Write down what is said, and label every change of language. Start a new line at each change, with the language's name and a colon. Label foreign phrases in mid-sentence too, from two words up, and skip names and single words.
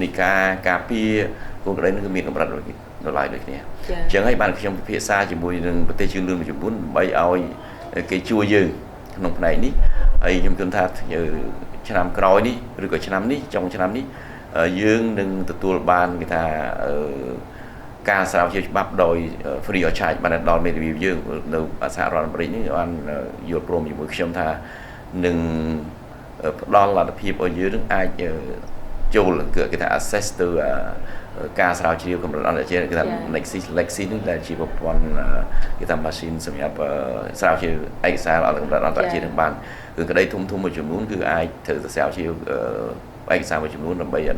Khmer: នៃការពារគោលក្តីនឹងគឺមានកម្រិតដល់ឡាយដូចគ្នាអញ្ចឹងហើយបានខ្ញុំពិភាក្សាជាមួយនឹងប្រទេសជឿនលឿនមួយចំនួនដើម្បីឲ្យគេជួយយើងក្នុងផ្នែកនេះហើយខ្ញុំគិតថាឆ្នាំក្រោយនេះឬក៏ឆ្នាំនេះចុងឆ្នាំនេះយើងនឹងទទួលបានគេថាការស្រាវជ្រាវច្បាប់ដោយ
English: free of charge
Khmer: បានដល់មេធាវីយើងនៅសហរដ្ឋអាមេរិកនេះបានយល់ព្រមជាមួយខ្ញុំថានឹងផ្ដល់លទ្ធភាពឲ្យយើងនឹងអាចចូលគេថា access ទៅការស្រាវជ្រាវកម្រិតអន្តរជាតិគេថា Lexi នេះដែលជា ប្រព័ន្ធគេថា machine សម្រាប់ស្រាវជ្រាវឯកសារអន្តរជាតិនឹងបានគឺក្តីធំមួយចំនួនគឺអាចត្រូវស្រាវជ្រាវឯកសារមួយចំនួនដើម្បីឲ្យ